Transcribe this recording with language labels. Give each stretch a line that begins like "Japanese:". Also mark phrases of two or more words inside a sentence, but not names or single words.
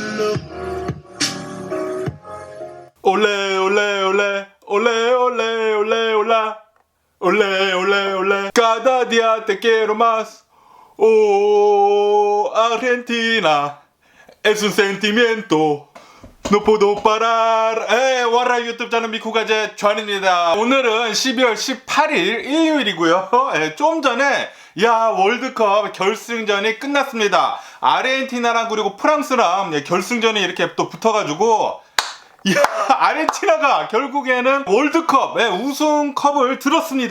Spanish: olé olé olé olé olé olé olá olé olé olé cada día te quiero más. Oh, Argentina es un sentimiento no puedo parar.
Korean: 와라 유튜브 채널 미쿠가제 존입니다. 오늘은 12월 18일 일요일이고요. 좀 전에 월드컵 결승전이 끝났습니다. 아르헨티나랑 그리고 프랑스랑 결승전이 이렇게 또 붙어가지고 아르헨티나가 결국에는 월드컵 우승컵을 들었습니다.